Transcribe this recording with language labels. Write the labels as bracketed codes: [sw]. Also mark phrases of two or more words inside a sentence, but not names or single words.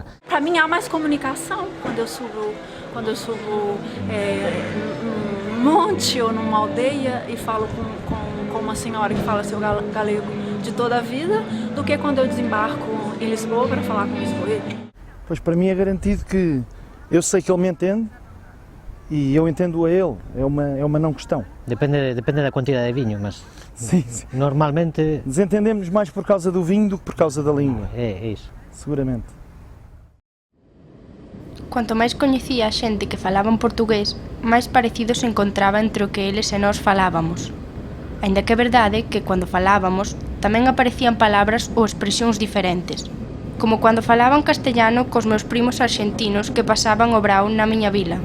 [pt] Para mim há mais comunicação quando eu subo num monte ou numa aldeia e falo com uma senhora que fala seu galego de toda a vida, do que quando eu desembarco em Lisboa para falar com um lisboeta. Pois para mim é garantido que eu sei que ele me entende e eu entendo a ele, é uma não questão. Depende da quantidade de vinho, mas sim. Normalmente... Desentendemos mais por causa do vinho do que por causa da língua. É isso. Seguramente. [gl] Cuanto máis coñecía a xente que falaba en portugués, máis parecido se encontraba entre o que eles e nós falábamos. Aínda que é verdade que cando falábamos tamén aparecían palabras ou expresións diferentes, como cando falaban castellano cos meus primos arxentinos que pasaban o brao na miña vila.